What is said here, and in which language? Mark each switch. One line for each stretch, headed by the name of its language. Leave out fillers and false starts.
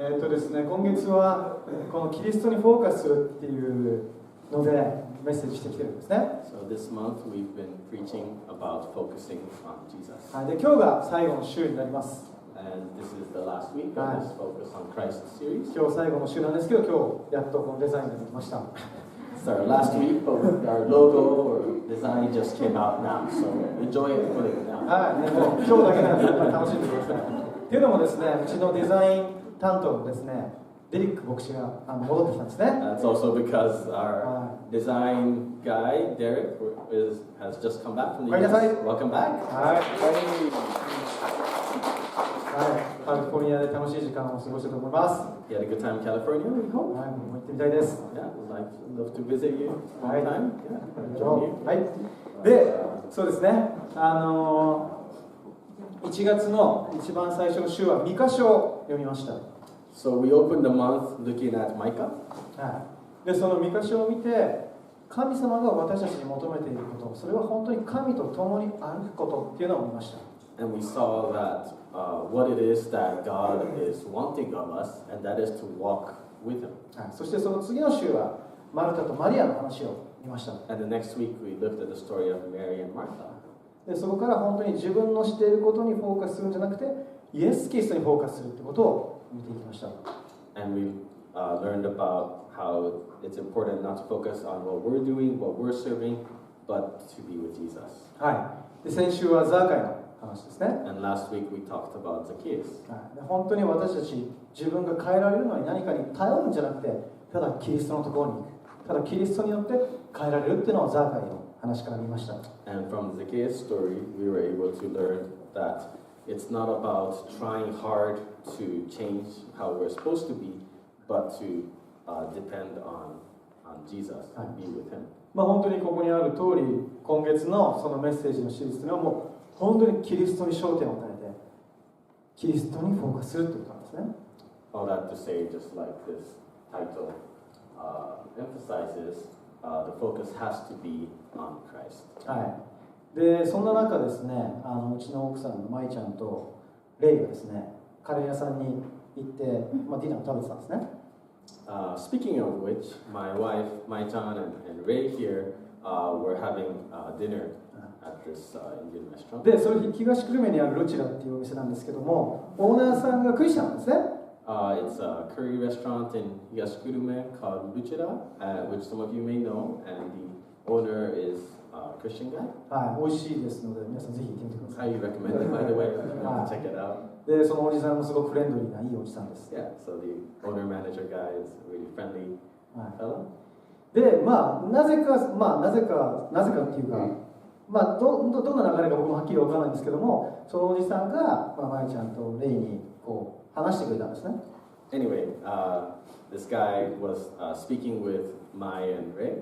Japanese: ですね、今月はこのキリストにフォーカスするっていうのでメッセージしてきてるんですね。
English: So this month we've been preaching about focusing on Jesus.
Japanese: はい、で今日が最後の週になります。
English: And this is the last week of this Focus on Christ series.
Japanese: 今日最後の週なんですけど、今日やっとこのデザインができました。
English: It's our last week, but our logo or design just came out now, so enjoy it fully now.
Japanese: はい、ね、もう今日だけなんで楽しんでください。っていうのもですね、うちのデザイン担当のですね、デリック牧師が戻ってきたんですね。
English: That's also because our design guy, Derek, has just come back from the US. Welcome back.
Japanese: はい。カリフォルニアで楽しい時間を過ごしたと思います。
English: You had a good time in California, we hope.
Japanese: はい、もう行ってみたいです。
English: Yeah, I'd love to visit you one time. Yeah,
Japanese: はい。で、そうですね。 1月の一番最初の週は御箇所を読みました。
English: So we opened the month looking at Micah.
Japanese: はい。で、その御箇所を見て、神様が私たちに求めていること、それは本当に神と共に歩くことっていうのを見ました。
English: And we saw that what it is that God is wanting of us, and that is to walk with Him.
Japanese: はい。そしてその次の週はマルタとマリアの話を見ました。
English: And the next week we looked at the story of Mary and Martha.
Japanese: で、そこから本当に自分のしていることにフォーカスするんじゃなくて、イエス・キリストにフォーカスするってことを見ていきました。
English: And we learned about how it's important not to focus on what we're doing, what we're serving, but to be with Jesus.
Japanese: はい。で、先週はザーカイの話ですね。
English: And last week we talked about Zacchaeus.
Japanese: はい。で、本当に私たち自分が変えられるのに何かに頼るんじゃなくて、ただキリストのところに行く。ただキリストによって変えられるっていうのをザーカイの話から見ました。
English: And from Zacchaeus' story, we were able to learn that it's not about trying hard to change how we're supposed to be, but to depend on Jesus and be with Him.
Japanese: まあ本当にここにある通り、今月のそのメッセージのシリーズというのはもう本当にキリストに焦点を与えて、キリストにフォーカスするということなんですね。
English: All that to say, just like this title emphasizes, the focus has to be on Christ.
Japanese: はい。で、そんな中ですね、うちの奥さんの舞ちゃんとレイがですね、カレー屋さんに行って、ディナーを食べてたんですね。
English: Speaking of which, my wife, Mai-chan, and Ray here were having dinner at this Indian restaurant.
Japanese: で、それ東久留米にあるルチラっていうお店なんですけども、オーナーさんがクリスチャンなんですね。
English: It's a curry restaurant in Yaskurume called Luchira, which some of you may know, and the owner is a Christian guy.
Japanese: はい、美味しいですので、皆さんぜひ行ってみてください。
English: Highly recommend it, by the way, if you want to check it out.
Japanese: で、そのおじさんもすごくフレンドリーないいおじさんです。
English: Yeah, so the owner-manager guy is a really friendly fellow.
Japanese: で、なぜかっていうか、どんな流れか僕もはっきりわからないんですけども、そのおじさんが、まいちゃんとレイにこう話してくれたんですね。
English: Anyway, this guy was speaking with Mai and Ray.